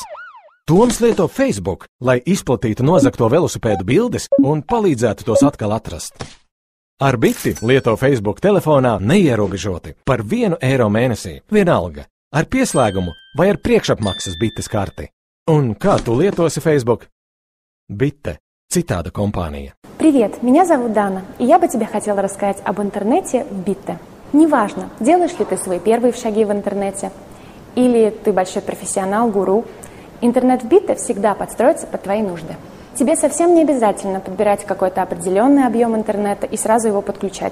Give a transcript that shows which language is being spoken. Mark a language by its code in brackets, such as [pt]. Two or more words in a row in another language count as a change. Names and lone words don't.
[lv] Toms lieto Facebook, lai izplatītu nozagto velosipēdu bildes un palīdzētu tos atkal atrast. Ar biti lieto Facebook telefonā neierobežoti par 1 eiro mēnesī, vienalga, ar pieslēgumu vai ar priekšapmaksas bites karti. Un kā tu lietosi Facebook? Bite, citāda компания. [ru] Привет, меня зовут Дана, и я бы тебе хотела рассказать об интернете в Битте. Неважно, делаешь ли ты свои первые шаги в интернете, или ты большой профессионал, гуру, интернет в Битте всегда подстроится под твои нужды. Тебе совсем не обязательно подбирать какой-то определенный объем интернета и сразу его подключать.